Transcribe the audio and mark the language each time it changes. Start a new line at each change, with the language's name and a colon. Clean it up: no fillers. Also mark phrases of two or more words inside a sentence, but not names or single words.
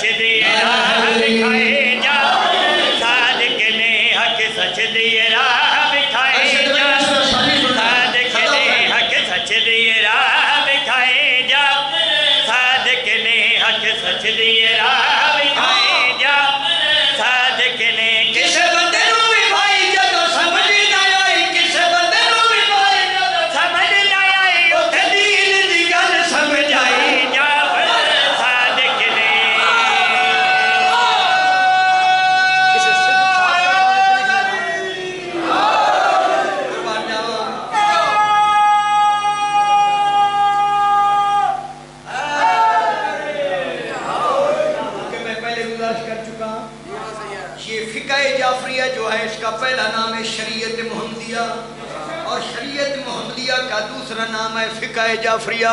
Punjabi: دی راہ وکھائی جا, صادق نے حق سچ دی راہ وکھائی جا, صادق نے حق سچ دی راہ وکھائی جا, صادق نے حق سچ دی راہ وکھائی جا, صادق نے کسے بندے نوں بھی بھائی جدوں سمجھ نہ آئی, کسے بندے نوں بھی بھائی جدوں سمجھ نہ آئی, اوتھے دین دی گل سمجھ آئی جا, صادق نے کسی صدق قربان جاواں.
Urdu: کہ میں پہلے گزارش کر چکا ہوں, یہ فقہ جعفریہ جو ہے اس کا پہلا نام ہے شریعت محمدیہ, اور شریعت محمدیہ کا دوسرا نام ہے فقہ جعفریہ.